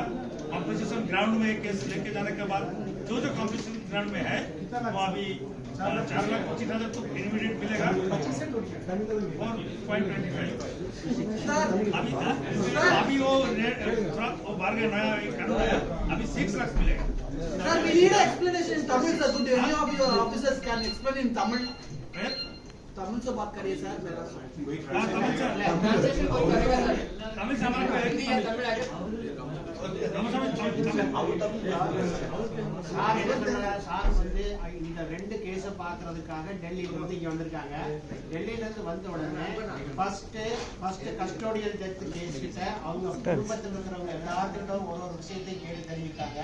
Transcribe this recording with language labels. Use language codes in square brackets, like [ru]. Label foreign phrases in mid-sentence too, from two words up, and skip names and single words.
[en] competition ground [hi] में केस लेके जाने के बाद जो [en] competition ground [hi] में है वो अभी 4,25,000 तो इमीडिएट मिलेगा 4.25। अभी वो थोड़ा बाहर गया, नया कानून आया, अभी 6 लाख मिलेगा। [en] Sir, we need an explanation in Tamil, sir. Could any of your officers can explain in Tamil? [hi] तमिल से बात करिए सर, मेरा तमिल से हमारा [ta] சார் வந்து இந்த 2 கேஸ பாக்குறதுக்காக டெல்லியில இருந்து இங்க வந்திருக்காங்க. டெல்லியில இருந்து வந்த உடனே [en] first custodial death case [ta] கிட்ட அவங்க குடும்பத்தில் இருக்கிறவங்க எல்லார்கிட்டும் ஒரு விஷயத்தை கேட்டு தெரிஞ்சுட்டாங்க.